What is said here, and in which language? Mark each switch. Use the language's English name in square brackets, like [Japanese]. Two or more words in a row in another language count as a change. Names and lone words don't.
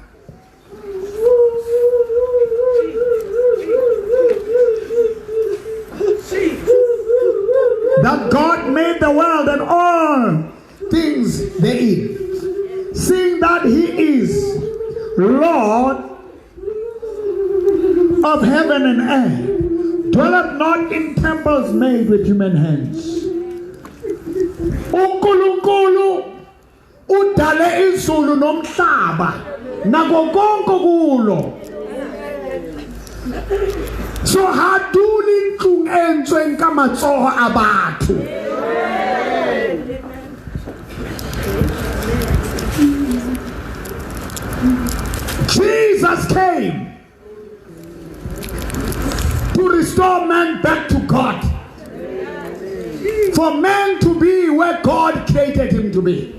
[English] That God made the world and all things therein, seeing that He is Lord of heaven and earth, dwelleth not in temples made with human hands. [Zulu] uNkulunkulu udale izulu nomhlaba nako konke kulo. [Southern Sotho] So haduli tlung entsweng ka matsoho a batho. [English] Jesus came to restore man back to God. For man to be where God created him to be.